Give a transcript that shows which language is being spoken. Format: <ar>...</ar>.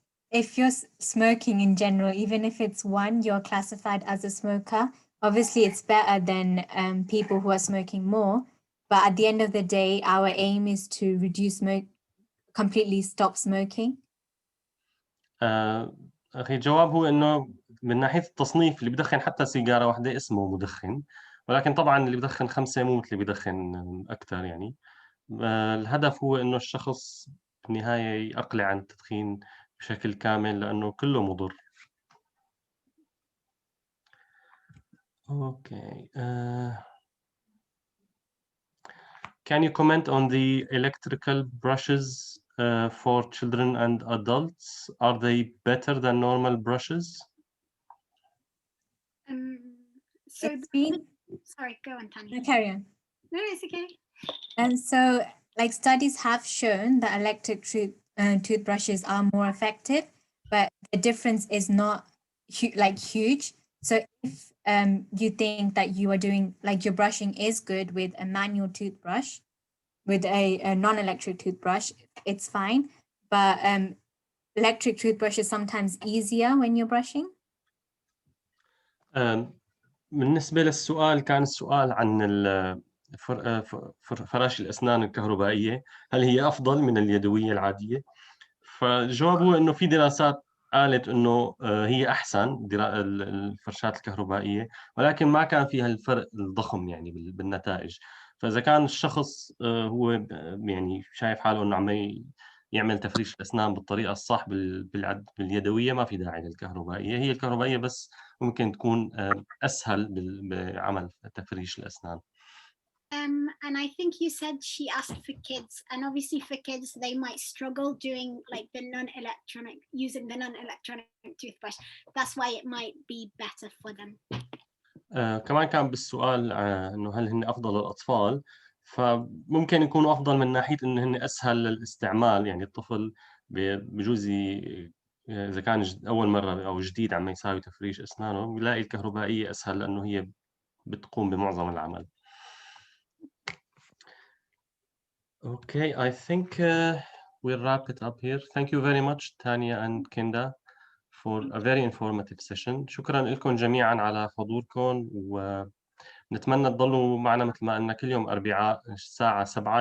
<en>If you're smoking in general, even if it's one, you're classified as a smoker. Obviously, it's better than people who are smoking more. But at the end of the day, our aim is to reduce completely stop smoking.</en> <ar>أخي الجواب هو إنه من ناحية التصنيف اللي بدخن حتى سيجارة واحدة اسمه مدخن، ولكن طبعا اللي بدخن 5 مو مثل اللي بدخن أكثر يعني. الهدف هو إنه الشخص في النهاية يقلع عن التدخين بشكل كامل لأنه كله مضر.</ar> <en>Okay. Can you comment on the electrical brushes for children and adults? Are they better than normal brushes? So sorry, go on, Tanya. No, carry on. No, it's okay. And so, like, studies have shown that electric toothbrushes are more effective, but the difference is not huge. So if you think that you are doing, like, your brushing is good with a manual toothbrush, with a non-electric toothbrush, it's fine. But electric toothbrush is sometimes easier when you're brushing.</en> <ar>بالنسبة للسؤال، كان السؤال عن فراشي الأسنان الكهربائية، هل هي أفضل من اليدوية العادية؟ فالجواب هو إنه في دراسات قالت إنه هي أحسن الفرشاة الكهربائية، ولكن ما كان فيها الفرق الضخم يعني بالنتائج. فإذا كان الشخص هو يعني شايف حاله إنه عم يعمل تفريش الأسنان بالطريقة الصح باليدوية، ما في داعي للكهربائية. هي الكهربائية بس ممكن تكون أسهل بعمل تفريش الأسنان.</ar> <en>And I think you said she asked for kids, and obviously for kids they might struggle doing like using the non-electronic toothbrush. That's why it might be better for them. كمان كان بالسؤال إنه هل هن أفضل للأطفال؟ فممكن يكونوا أفضل من ناحية إنه هن أسهل للاستعمال، يعني الطفل بجوز إذا كان أول مرة أو جديد عم يساوي تفريش أسنانه بيلاقي الكهربائية أسهل لأنه هي بتقوم بمعظم العمل. Okay, I think we'll wrap it up here. Thank you very much, Tanya and Kinda, for a very informative session.</en> <ar>شكرا لكم جميعا على حضوركم، ونتمنى تضلوا معنا مثل ما قلنا كل يوم أربعاء الساعة 7.</ar>